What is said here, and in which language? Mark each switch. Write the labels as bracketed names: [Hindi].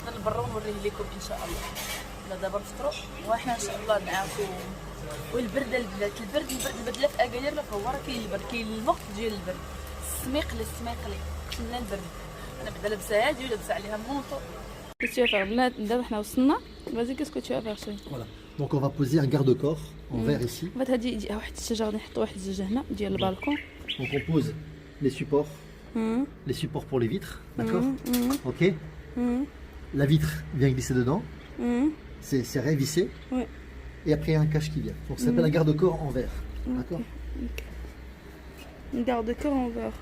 [Arabic] من برا ونوريه لكم ان شاء الله. دابا نفطروا وحنا ان شاء الله معاكم. والبرد البنات البرد لا في اكادير لا في هو، راه كاين البرد، كاين الوقت ديال البرد. السميقلي قتلنا البرد. انا بعدا لابسه هادي ولابسه عليها مونطو. كيتشوف البنات دابا حنا وصلنا. فازي كاسكو تشوف فاشي. [French] Voilà. Donc on va poser un garde-corps en verre ici. [Arabic] فهاد هادي واحد الشجره غادي نحطوا واحد الزوج هنا ديال البالكون. [French] Donc on pose les supports pour les vitres, d'accord? Ok. La vitre vient glisser dedans. C'est révissé. Ouais. Et après il y a un cache qui vient. Donc ça s'appelle un garde-corps en verre, d'accord? Un garde-corps en verre.